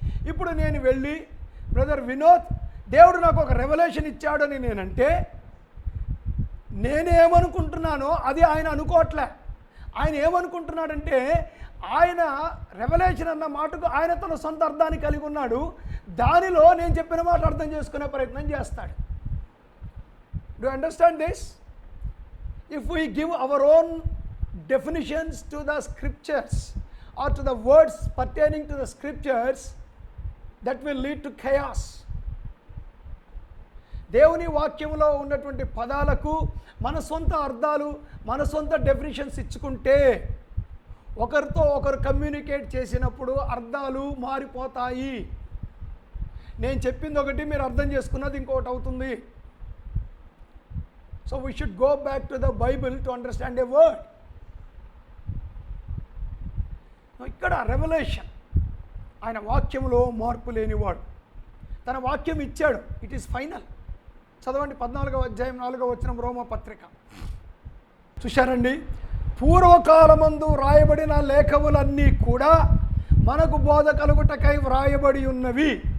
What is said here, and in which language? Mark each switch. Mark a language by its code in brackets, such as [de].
[te] ఇప్పుడు నేను వెళ్ళి బ్రదర్ వినోద్, దేవుడు నాకు ఒక రెవల్యూషన్ ఇచ్చాడని నేనంటే నేనేమనుకుంటున్నానో అది ఆయన అనుకోవట్లే. ఆయన ఏమనుకుంటున్నాడంటే ఆయన రెవల్యూషన్ అన్న మాటకు ఆయన తన సొంత అర్థాన్ని కలిగి ఉన్నాడు. దానిలో నేను చెప్పిన మాట అర్థం చేసుకునే ప్రయత్నం చేస్తాడు. [en] Do understand this? If we give our own definitions to the scriptures or to the words pertaining to the scriptures, that will lead to chaos. [te] దేవుని వాక్యంలో ఉన్నటువంటి పదాలకు మన సొంత అర్థాలు, మన సొంత డెఫినిషన్స్ ఇచ్చుకుంటే ఒకరితో ఒకరు కమ్యూనికేట్ చేసినప్పుడు అర్థాలు మారిపోతాయి. నేను చెప్పింది ఒకటి, మీరు అర్థం చేసుకున్నది ఇంకొకటి అవుతుంది. [en] So we should go back to the Bible to understand a word. [te] ఇక్కడ రెవల్యూషన్, ఆయన వాక్యంలో మార్పు లేనివాడు. తన వాక్యం ఇచ్చాడు, [en] It is final. [te] చదవండి 14వ అధ్యాయం 4వ వచనం రోమా పత్రిక. చూశారండి, పూర్వకాలమందు వ్రాయబడిన లేఖములన్నీ కూడా మనకు బోధ కలుగుటకై వ్రాయబడి ఉన్నవి.